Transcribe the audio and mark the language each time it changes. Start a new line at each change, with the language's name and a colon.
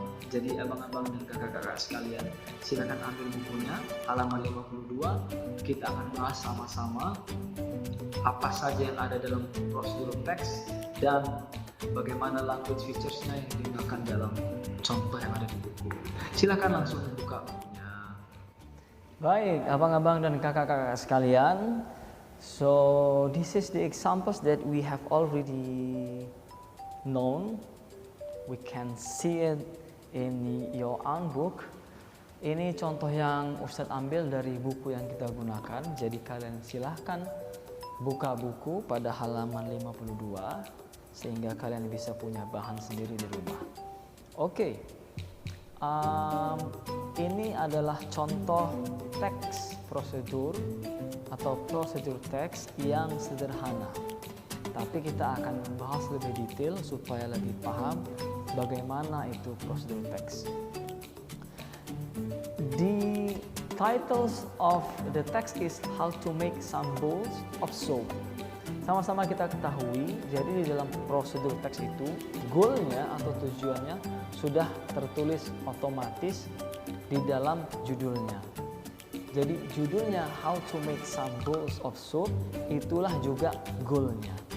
Indonesian: Jadi abang-abang dan kakak-kakak sekalian, silakan ambil bukunya, halaman 52. Kita akan bahas sama-sama apa saja yang ada dalam prosedur teks dan bagaimana language features-nya yang digunakan dalam contoh yang ada di buku. Silakan langsung buka bukunya. Baik, abang-abang dan kakak-kakak sekalian.
English: So this is the examples that we have already known. We can see it in your own book.
Indonesian: Ini contoh yang Ustadz ambil dari buku yang kita gunakan. Jadi kalian silahkan buka buku pada halaman 52 sehingga kalian bisa punya bahan sendiri di rumah. Oke. Ini adalah contoh teks prosedur atau prosedur teks yang sederhana. Tapi kita akan membahas lebih detail supaya lebih paham bagaimana itu prosedur teks.
English: The titles of the text is how to make some bowls of soap.
Indonesian: Sama-sama kita ketahui, jadi di dalam prosedur teks itu goalnya atau tujuannya sudah tertulis otomatis di dalam judulnya. Jadi judulnya
English: how to make some bowls of soap,
Indonesian: itulah juga goalnya.